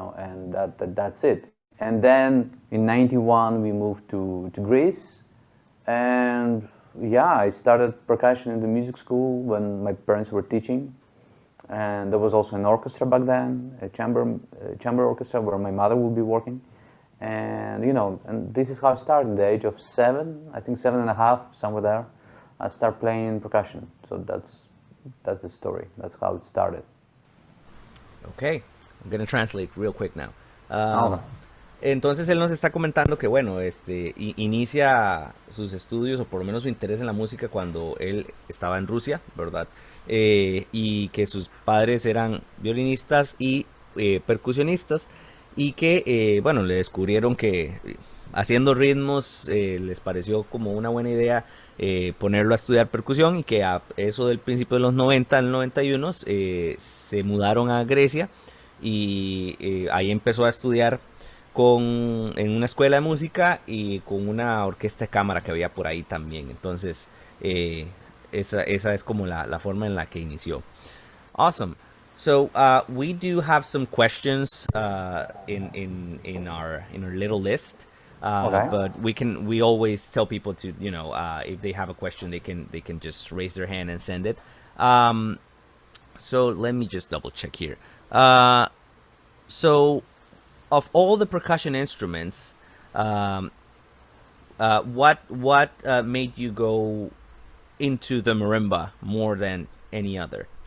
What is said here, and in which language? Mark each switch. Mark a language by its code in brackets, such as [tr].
[en] And that's it. And then in '91 we moved to Greece, and yeah, I started percussion in the music school when my parents were teaching, and there was also an orchestra back then, a chamber orchestra where my mother would be working, and and this is how I started. At the age of 7, I think 7.5, somewhere there, I started playing percussion. So that's the story. That's how it started. Okay, I'm gonna translate real quick now. Oh. [es] Entonces él nos está comentando que bueno, inicia sus estudios o por lo menos su interés en la música cuando él estaba en Rusia, ¿verdad? Y que sus padres eran violinistas y percusionistas y que bueno, le descubrieron que haciendo ritmos les pareció como una buena idea ponerlo a estudiar percusión y que a eso del principio de los 90, el 91, se mudaron a Grecia y ahí empezó a estudiar en una escuela de música y con una orquesta de cámara que había por ahí también. Entonces, esa es como la forma en la que inició. [en] Awesome. So we do have some questions in our little list. Okay. But we always tell people to, if they have a question, they can just raise their hand and send it. So let me just double check here. Uh, so of all the percussion instruments, um, what made you go into the marimba more than any other?